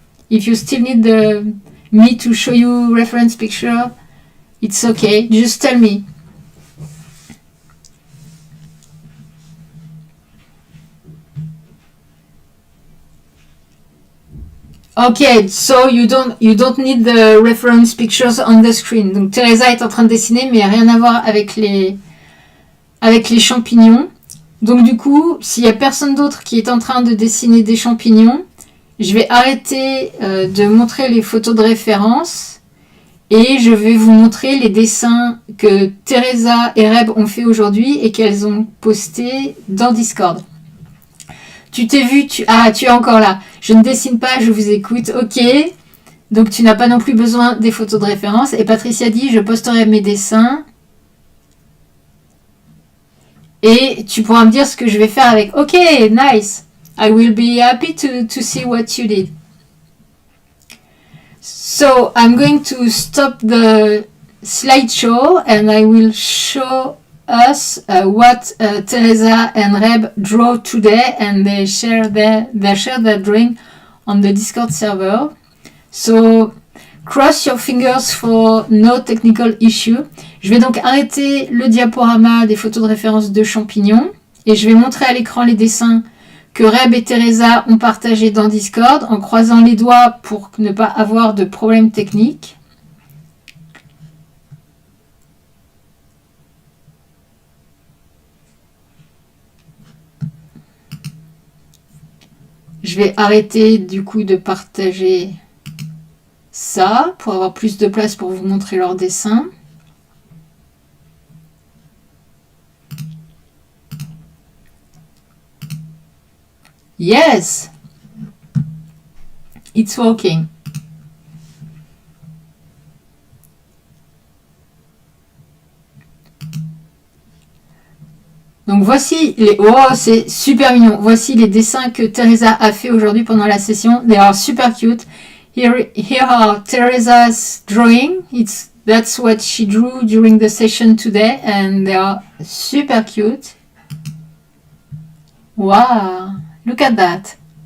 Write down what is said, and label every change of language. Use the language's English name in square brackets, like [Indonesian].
[English] If you still need me to show you reference picture, it's okay. Just tell me. Okay, so you don't need the reference pictures on the screen. [French] Donc Teresa est en train de dessiner, mais rien à voir avec les champignons. Donc du coup, s'il y a personne d'autre qui est en train de dessiner des champignons, je vais arrêter de montrer les photos de référence et je vais vous montrer les dessins que Teresa et Reb ont fait aujourd'hui et qu'elles ont postés dans Discord. Tu t'es vu, tu es encore là. Je ne dessine pas, je vous écoute. Ok. Donc tu n'as pas non plus besoin des photos de référence. Et Patricia dit, je posterai mes dessins. Et tu pourras me dire ce que je vais faire avec. [English] Ok, nice. I will be happy to see what you did. So I'm going to stop the slideshow and I will show us what Teresa and Reb draw today, and they share their drawing on the Discord server. So cross your fingers for no technical issue. [French] Je vais donc arrêter le diaporama des photos de référence de champignons et je vais montrer à l'écran les dessins que Reb et Teresa ont partagés dans Discord en croisant les doigts pour ne pas avoir de problème technique. Je vais arrêter du coup de partager ça pour avoir plus de place pour vous montrer leurs dessins. [English] Yes, it's working. [French] Donc voici les... Oh, c'est super mignon. Voici les dessins que Teresa a fait aujourd'hui pendant la session. [English] They are super cute. Here are Teresa's drawing. That's what she drew during the session today. And they are super cute. Wow, look at that.